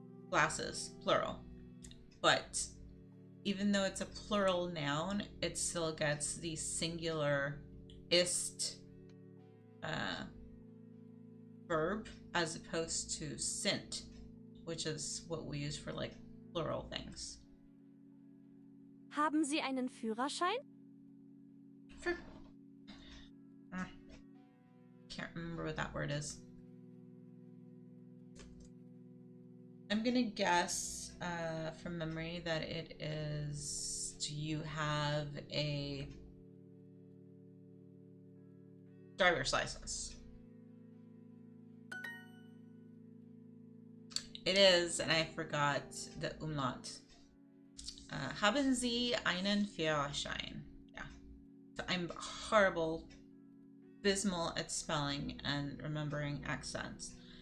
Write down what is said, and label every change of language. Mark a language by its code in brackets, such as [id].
[en] Glasses, plural. But even though it's a plural noun, it still gets the singular ist verb as opposed to sind, which is what we use for like plural things. [de] Haben Sie einen Führerschein? [en] Can't remember what that word is. I'm gonna guess from memory that it is, do you have a driver's license? It is, and I forgot the umlaut. [de] Haben Sie einen Führerschein? [en] Yeah. So I'm horrible, abysmal at spelling and remembering accents.